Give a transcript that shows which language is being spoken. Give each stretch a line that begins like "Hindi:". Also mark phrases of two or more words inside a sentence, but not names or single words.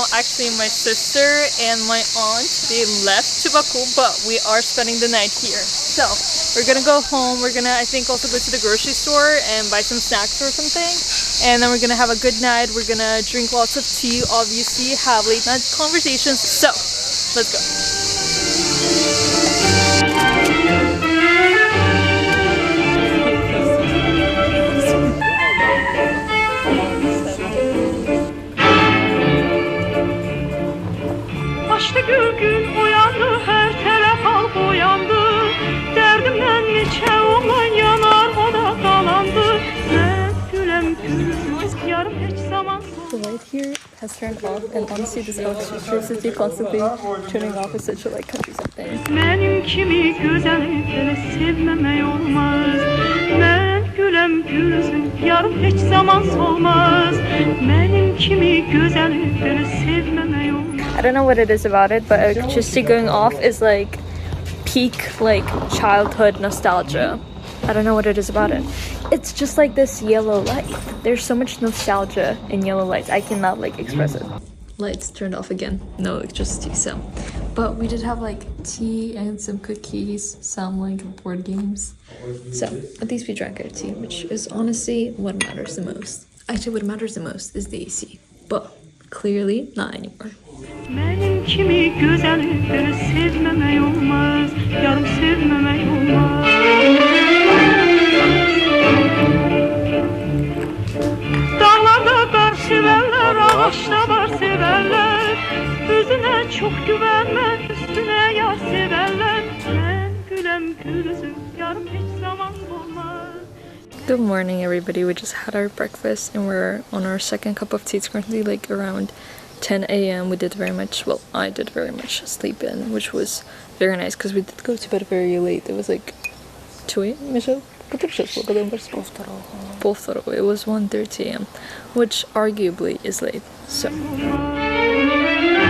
English: Actually, my sister and my aunt, they left to Baku, but we are spending the night here. So we're gonna go home. We're gonna, I think, also go to the grocery store and buy some snacks or something, and then we're gonna have a good night. We're gonna drink lots of tea, obviously have late night conversations. So let's go.
Azerbaijani: Açtı gün uyandı, her taraf halk uyandı. Derdimden neçə oğlan yanar, o da qalandı. Mən güləm gülüm, yarım heç zaman.
English: The light here has turned off, and honestly this electricity constantly turning off is such a like countryside thing.
Azerbaijani: Mənim kimi gözəli belə sevməmək olmaz. Mən güləm gülsün, yarım heç zaman solmaz. Mənim kimi gözəli belə sevməmək olmaz.
English: I don't know what it is about it, but electricity going off is like peak like childhood nostalgia. I don't know what it is about it. It's just like this yellow light. There's so much nostalgia in yellow lights. I cannot like express it. Lights turned off again. No electricity, so. But we did have like tea and some cookies, some like board games. So at least we drank our tea, which is honestly what matters the most. Actually, what matters the most is the AC, but clearly not anymore.
Azerbaijani: Mənim kimi gözəli belə sevməmək olmaz, yarım sevməmək olmaz. Dağlarda qar sevərlər, ağaçda bar sevərlər, özünə çox güvənmə, üstünə yar sevərlər. Mən güləm gülüzüm, yarım heç zaman olmaz.
English: Good morning, everybody. We just had our breakfast and we're on our second cup of tea. It's currently like around 10 a.m. We did very much, well, I did very much sleep in, which was very nice because we did go to bed very late. It was like 2 a.m. It was 1:30 a.m., which arguably is late.